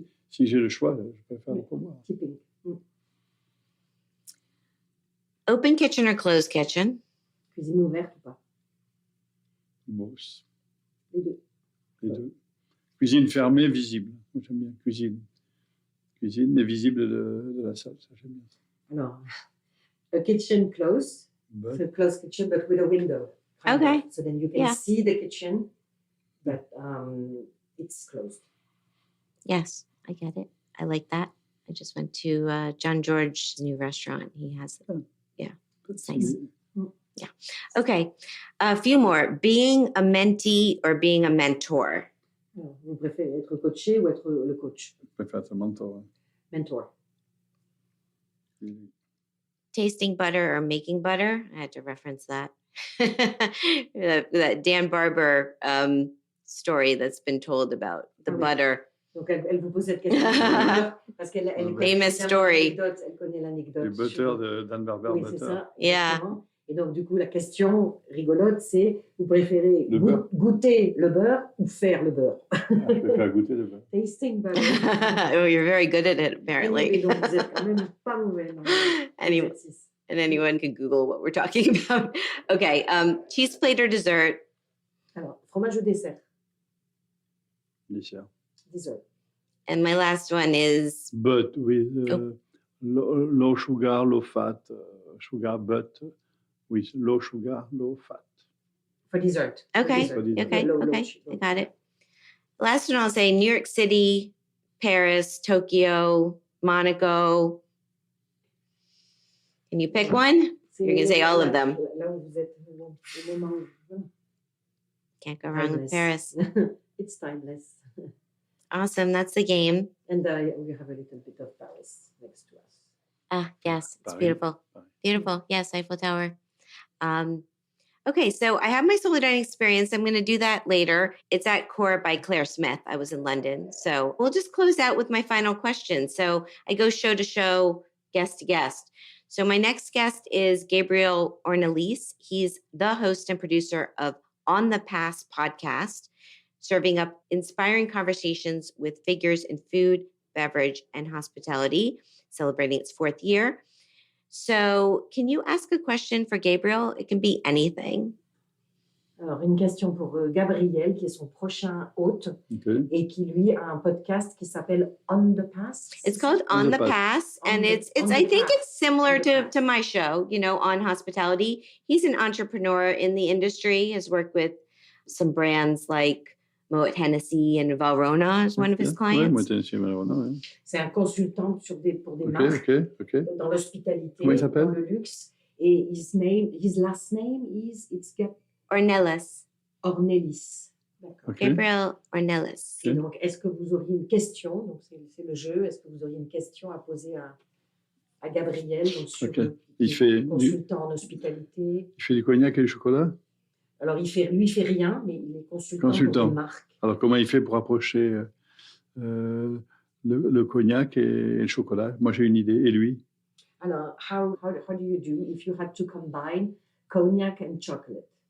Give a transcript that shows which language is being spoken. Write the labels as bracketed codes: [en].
[fr] Si j'ai le choix, je préfère le pourboire. [en] Tipping. Open kitchen or closed kitchen? [fr] Cuisine ouverte ou pas? [en] Both. [fr] Les deux. Les deux. Cuisine fermée, visible. Moi, j'aime bien. Cuisine, mais visible de la salle. Ça, j'aime bien. [en] Alors, a kitchen closed. But, So closed kitchen, but with a window. Okay. So then you can see the kitchen, but it's closed. Yes, I get it. I like that. I just went to John George's new restaurant. He has it. Yeah, it's nice. Yeah. Okay, a few more. Being a mentee or being a mentor? [fr] Alors, vous préférez être coaché ou être le coach? je préfère être mentor. [en] Mentor. Tasting butter or making butter? I had to reference that. that Dan Barber story that's been told about the butter. [fr] Donc, elle vous pose cette question parce qu'elle [en] Famous story. [fr] Elle connaît l'anecdote. Le butter de Dan Barber. Oui, c'est ça. [en] Yeah. [fr] Exactement. Et donc, du coup, la question rigolote, c'est vous préférez beurre. goûter le beurre ou faire le beurre? Je préfère goûter le beurre. [en] Tasting butter. Oh, you're very good at it, apparently. [fr] Et donc, vous êtes quand même pas mauvais. [en] And anyone can Google what we're talking about. Okay, cheese plate or dessert? [fr] Alors, fromage ou dessert? Dessert. [en] Dessert. And my last one is... But with low sugar, low fat, sugar, but with low sugar, low fat. For dessert. Okay. For dessert. Okay. Low Okay. sugar. I got it. Last one I'll say New York City, Paris, Tokyo, Monaco. Can you pick one? You're going to say all of them. [fr] Là où vous êtes au moment où... [en] Can't go wrong with Paris. It's timeless. Awesome. That's the game. And we have a little bit of Paris next to us. Ah, yes. It's Paris. beautiful. Paris. Beautiful. Yes, Eiffel Tower. Okay, so I have my solo dining experience. I'm going to do that later. It's at Core by Clare Smyth. I was in London. So we'll just close out with my final question. So I go show to show, guest to guest. So my next guest is Gabriel Ornelis. He's the host and producer of On the Pass podcast, serving up inspiring conversations with figures in food, beverage, and hospitality, celebrating its 4th year. So can you ask a question for Gabriel? It can be anything. [fr] Alors, une question pour Gabriel, qui est son prochain hôte, et qui, lui, a un podcast qui s'appelle On the Pass. [en] It's called On the Pass, and it's I think it's similar to my show, on hospitality. He's an entrepreneur in the industry, has worked with some brands like Moet Hennessy and Valrhona is one of his clients. [fr] Moet Hennessy, Valrhona, ouais. C'est un consultant pour des marques dans l'hospitalité, dans le luxe. [en] Et his last name is Ornelis. [fr] Ornelis. D'accord. Gabriel Ornelis. Et donc, est-ce que vous auriez une question? Donc, c'est le jeu. Est-ce que vous auriez une question à poser à Gabriel, donc sur consultant en hospitalité? Il fait du cognac et du chocolat? Alors, lui, il fait rien, mais il est consultant pour des marques. Alors, comment il fait pour approcher le cognac et le chocolat? Moi, j'ai une idée. Et lui? [en] Alors, how do you do if you had to combine cognac and chocolate?